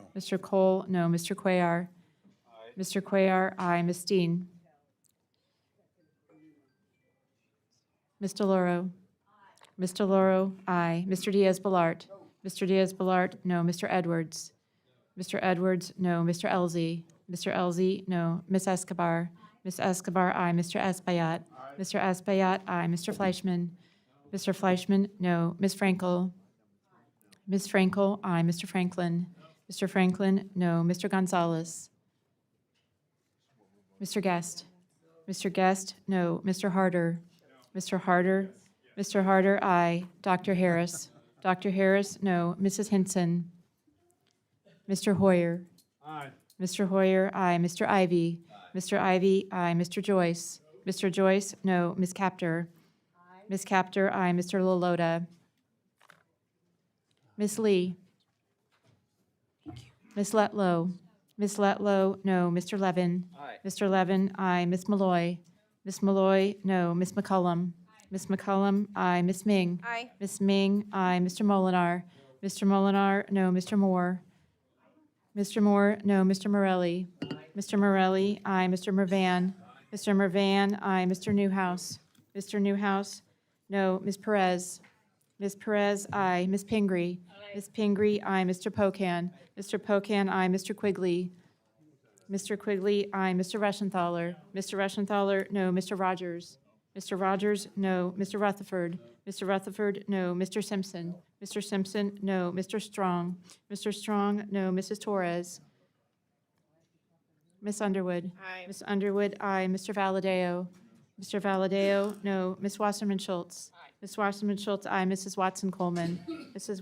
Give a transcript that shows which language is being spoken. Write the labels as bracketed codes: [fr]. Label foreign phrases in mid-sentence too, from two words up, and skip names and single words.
[en] Mr. Cole, no. Mr. Cuellar. Mr. Cuellar, aye. Ms. Dean. Ms. DeLauro. Ms. DeLauro, aye. Mr. Diaz-Balart. Mr. Diaz-Balart, no. Mr. Edwards. Mr. Edwards, no. Mr. Elzey. Mr. Elzey, no. Ms. Escobar. Ms. Escobar, aye. Mr. Espaillat. Mr. Espaillat, aye. Mr. Fleischman. Mr. Fleischman, no. Ms. Frankel. Ms. Frankel, aye. Mr. Franklin. Mr. Franklin, no. Mr. Gonzalez. Mr. Guest. Mr. Guest, no. Mr. Harder. Mr. Harder. Mr. Harder, aye. Dr. Harris. Dr. Harris, no. Mrs. Hinson. Mr. Hoyer. Aye. Mr. Hoyer, aye. Mr. Ivy. Mr. Ivy, aye. Mr. Joyce. Mr. Joyce, no. Ms. Kaptur. Ms. Kaptur, aye. Mr. Laloda. Ms. Lee. Ms. Letlow. Ms. Letlow, no. Mr. Levin. Mr. Levin, aye. Ms. Malloy. Ms. Malloy, no. Ms. McCullum. Ms. McCullum, aye. Ms. Ming. Aye. Ms. Ming, aye. Mr. Molinar. Mr. Molinar, no. Mr. Moore. Mr. Moore, no. Mr. Morelli. Mr. Morelli, aye. Mr. Mervan. Mr. Mervan, aye. Mr. Newhouse. Mr. Newhouse, no. Ms. Perez. Ms. Perez, aye. Ms. Pingree. Ms. Pingree, aye. Mr. Pocan. Mr. Pocan, aye. Mr. Quigley. Mr. Quigley, aye. Mr. Reschenthaler. Mr. Reschenthaler, no. Mr. Rogers. Mr. Rogers, no. Mr. Rutherford. Mr. Rutherford, no. Mr. Simpson. Mr. Simpson, no. Mr. Strong. Mr. Strong, no. Mrs. Torres. Ms. Underwood. Aye. Ms. Underwood, aye. Mr. Valadeo. Mr. Valadeo, no. Ms. Wasserman Schultz. Ms. Wasserman Schultz, aye. Mrs. Watson Coleman. Mrs.